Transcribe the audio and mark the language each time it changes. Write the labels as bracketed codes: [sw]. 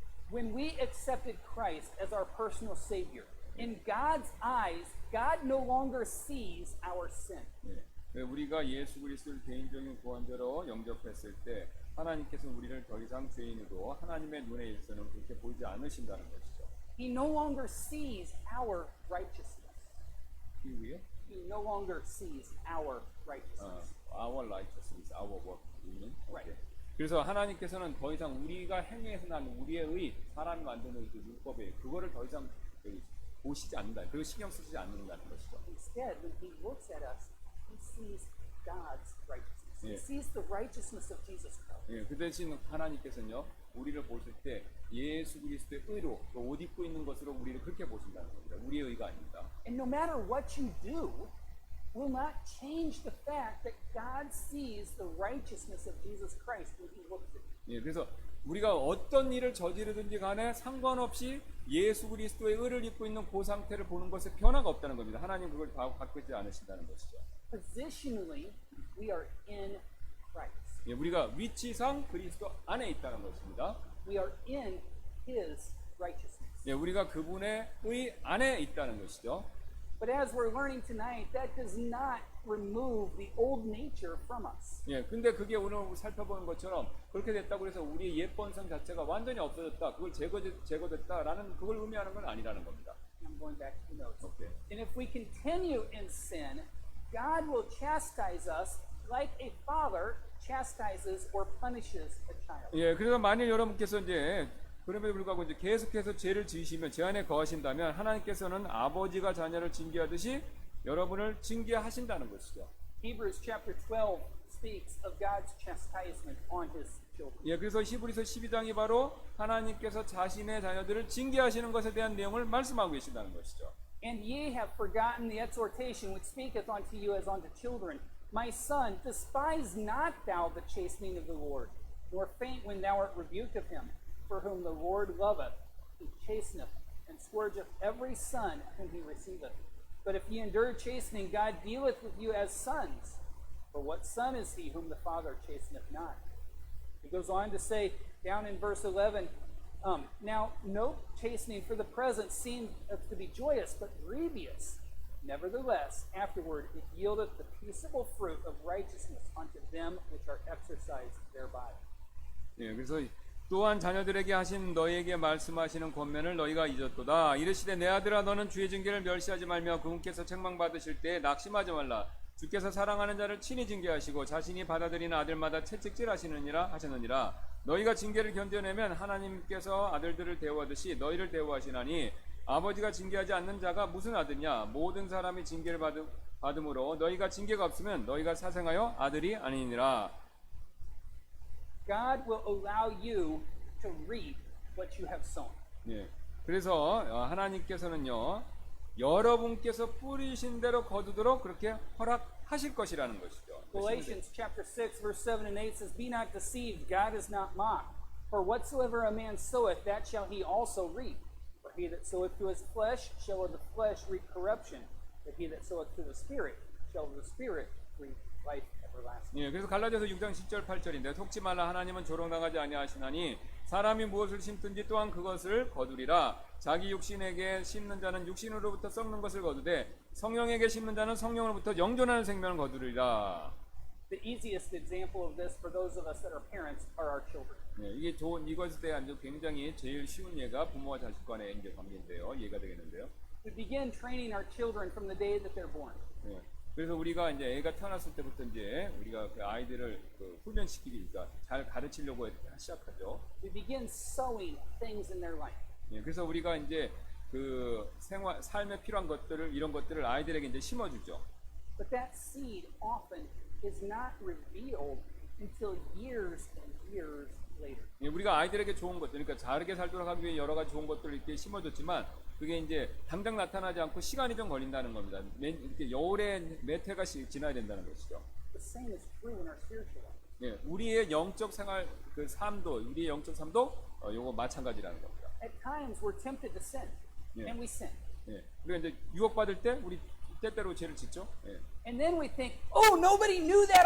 [en] When we accepted Christ as our personal Savior, in God's eyes, God no longer sees our sin. [ko] 예, 우리가 예수 그리스도를 개인적인 구원자로 영접했을 때 하나님께서 우리를 더 이상 죄인으로 하나님의 눈에 있어서는 그렇게 보이지 않으신다는 것이죠. [en] He no longer sees our righteousness. [ko] 이후에 [en] He no longer sees our righteousness. our righteousness, our work. Right. [ko] 그래서 하나님께서는 더 이상 우리가 행해서 난 우리의 의, 사람이 만드는 그 율법에 그거를 더 이상 보시지 않는다. 그리고 신경 쓰지 않는다는 것이죠. [en] Instead, when He looks at us, He sees God's righteousness. He Yeah. sees the righteousness of Jesus Christ. [ko] 예, 그 대신 하나님께서는요, 우리를 보실 때 예수 그리스도의 의로 또 옷 입고 있는 것으로 우리를 그렇게 보신다는 겁니다. 우리의 의가 아닙니다. [en] And no matter what you do, will not change the fact that God sees the righteousness of Jesus Christ when He looks at you. [ko] 예, 그래서 우리가 어떤 일을 저지르든지 간에 상관없이 예수 그리스도의 의를 입고 있는 그 상태를 보는 것에 변화가 없다는 겁니다. 하나님 그걸 다 바꾸지 않으신다는 것이죠. [en] Positionally, we are in Christ. [ko] 예, 우리가 위치상 그리스도 안에 있다는 것입니다. [en] We are in His righteousness. [ko] 예, 우리가 그분의 의 안에 있다는 것이죠. [en] But as we're learning tonight, that does not remove the old nature from us. [ko] 예, 근데 그게 오늘 살펴보는 것처럼 그렇게 됐다고 해서 우리의 옛 본성 자체가 완전히 없어졌다, 그걸 제거됐다라는 그걸 의미하는 건 아니라는 겁니다. [en] I'm going back to the notes. [ko] 오케이. [en] And if we continue in sin, God will chastise us like a father chastises or punishes a child. [ko] 예, 그래서 만일 여러분께서 이제 그럼에도 불구하고 이제 계속해서 죄를 지으시면 죄 안에 거하신다면 하나님께서는 아버지가 자녀를 징계하듯이 여러분을 징계하신다는 것이죠. [en] Hebrews chapter 12 speaks of God's chastisement on His children. [ko] 예, 그래서 히브리서 12장이 바로 하나님께서 자신의 자녀들을 징계하시는 것에 대한 내용을 말씀하고 계신다는 것이죠. [en] And ye have forgotten the exhortation which speaketh unto you as unto children. My son, despise not thou the chastening of the Lord, nor faint when thou art rebuked of him. For whom the Lord loveth, He chasteneth, and scourgeth every son whom He receiveth. But if ye endure chastening, God dealeth with you as sons. For what son is he whom the Father chasteneth not? He goes on to say, down in verse 11, Now no chastening for the present seemed to be joyous, but grievous. Nevertheless, afterward it yieldeth the peaceable fruit of righteousness unto them which are exercised thereby. [ko] 예, 그래서 또한 자녀들에게 하신 너희에게 말씀하시는 권면을 너희가 잊었도다. 이르시되 내 아들아 너는 주의 징계를 멸시하지 말며 그분께서 책망받으실 때에 낙심하지 말라. 주께서 사랑하는 자를 친히 징계하시고 자신이 받아들이는 아들마다 채찍질하시느니라 하셨느니라. 너희가 징계를 견뎌내면 하나님께서 아들들을 대우하듯이 너희를 대우하시나니 아버지가 징계하지 않는 자가 무슨 아들이냐. 모든 사람이 징계를 받음으로 너희가 징계가 없으면 너희가 사생하여 아들이 아니니라. [en] God will allow you to reap what you have sown. [ko] 예. 그래서 하나님께서는요, 여러분께서 뿌리신 대로 거두도록 그렇게 허락하실 것이라는 것이죠. [en] Galatians chapter 6 verse 7 and 8 says, Be not deceived, God is not mocked. For whatsoever a man soweth, that shall he also reap. For he that soweth to his flesh shall of the flesh reap corruption. But he that soweth to the Spirit shall of the Spirit reap life everlasting. [ko] 예, 그래서 갈라디아서 6장 10절 8절인데 속지 말라 하나님은 조롱당하지 아니하시나니 사람이 무엇을 심든지 또한 그것을 거두리라. 자기 육신에게 심는 자는 육신으로부터 썩는 것을 거두되 성령에게 심는 자는 성령으로부터 영존하는 생명을 거두리라. [en] The easiest example of this for those of us that are parents are our children. [ko] 예, 이게 이것에 대한 굉장히 제일 쉬운 예가 부모와 자식 간의 이제 관계인데요. 이해가 되겠는데요. [en] We begin training our children from the day that they're born. [ko] 예. 그래서 우리가 이제 애가 태어났을 때부터 이제 우리가 그 아이들을 훈련시키기, 그러니까 잘 가르치려고 시작하죠. [en] We begin sowing things in their life. [ko] 예, 그래서 우리가 이제 그 삶에 필요한 것들을 이런 것들을 아이들에게 이제 심어주죠. [en] But that seed often is not revealed until years and years later. [ko] 예, 우리가 아이들에게 좋은 것들, 그러니까 잘하게 살도록 하기 위해 여러 가지 좋은 것들을 이렇게 심어줬지만 그게 이제 당장 나타나지 않고 시간이 좀 걸린다는 겁니다. 이렇게 여울의 몇 해가 지나야 된다는 것이죠. [en] The same is true in our spiritual life. [ko] 예, 우리의 영적 생활 그 삶도, 우리의 영적 삶도 요거 마찬가지라는 겁니다. [en] At times we're tempted to sin, Yeah. and we sin. [ko] 예, 우리가 이제 유혹받을 때 우리 때때로 죄를 짓죠. 예. [en] And then we think, oh, nobody knew that.